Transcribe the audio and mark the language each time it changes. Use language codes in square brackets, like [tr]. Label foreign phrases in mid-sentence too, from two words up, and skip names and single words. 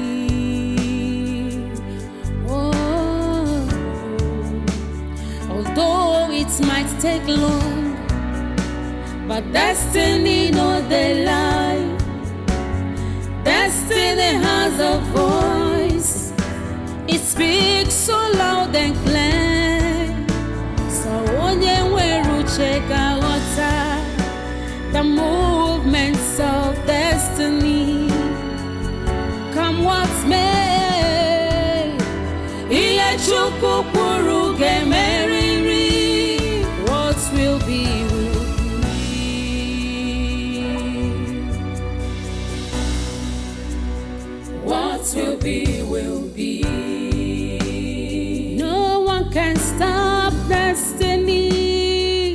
[en] Oh, although it might take long, but destiny knows the lie. Destiny has a voice. It speaks so loud and clear. [ig] So onye nwere uche ka ghọta [en] the movements of destiny. Come what may, [ig] ihe Chukwu kwuru ga-emerịrị. [en] What will be, will be. What will be, will be. No one can stop destiny.